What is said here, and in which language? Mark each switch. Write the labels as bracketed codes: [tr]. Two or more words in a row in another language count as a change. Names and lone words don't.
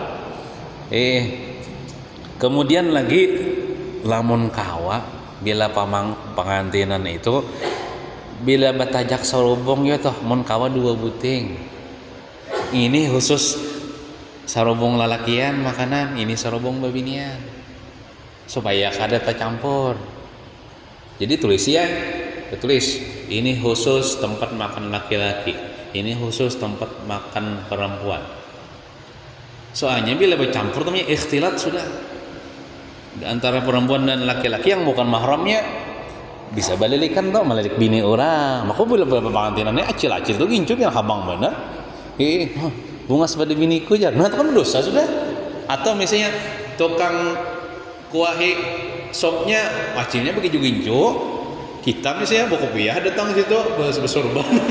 [bjn] Kemudian lagi lamun kawa bila pengantinan itu bila batajak sarubong ya toh mun kawa 2 buting. Ini khusus sarubong lalakian makanan, ini sarubong babinian. Supaya kada tercampur. [id] Jadi tulis ya, tulis ini khusus tempat makan laki-laki, ini khusus tempat makan perempuan. Soalnya bila bercampur namanya ikhtilat sudah antara perempuan dan laki-laki yang bukan mahramnya [bjn] bisa balilikan tuh melilik bini orang. Maka bila pengantinannya acil-acil tuh gincup yang habang bener. Bunga sepada biniku jar. Nah itu kan dosa sudah. Atau misalnya tukang kuahi sopnya acilnya begitu gincup. [id] Kita misalnya bawa kopiah datang situ bersorban.